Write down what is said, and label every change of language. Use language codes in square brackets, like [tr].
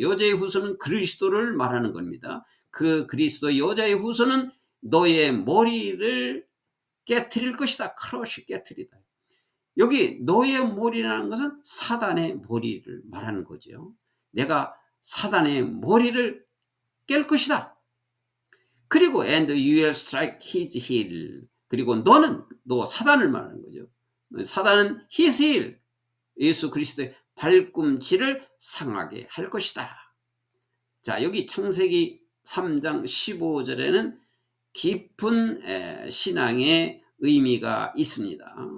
[ko] 여자의 후손은 그리스도를 말하는 겁니다. 그 그리스도 여자의 후손은 너의 머리를 깨트릴 것이다. 크러쉬, 깨트리다. 여기 너의 머리라는 것은 사단의 머리를 말하는 거죠. 내가 사단의 머리를 깰 것이다. 그리고 [en] and you will strike his heel. [ko] 그리고 너 사단을 말하는 거죠. 사단은 [en] his heel, [ko] 예수 그리스도의 발꿈치를 상하게 할 것이다. 자, 여기 창세기 3장 15절에는 깊은 신앙의 의미가 있습니다.